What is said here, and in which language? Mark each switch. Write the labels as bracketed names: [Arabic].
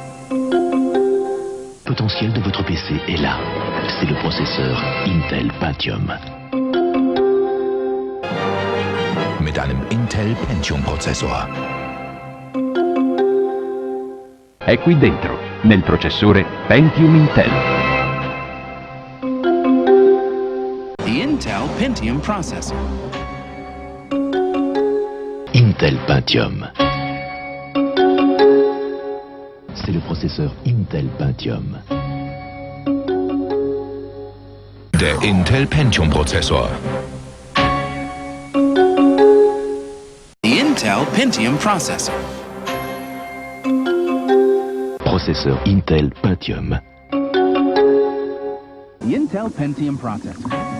[French] Le potentiel de votre PC est là. C'est le processeur Intel Pentium. [German] Mit einem Intel Pentium Prozessor. [Italian] È qui dentro, nel processore Pentium Intel. [English] The Intel Pentium processor. Intel Pentium. [French] C'est le processeur Intel Pentium. [German] Der Intel Pentium Prozessor. [English] The Intel Pentium processor. [French] Processeur Intel Pentium. [English] The Intel Pentium processor.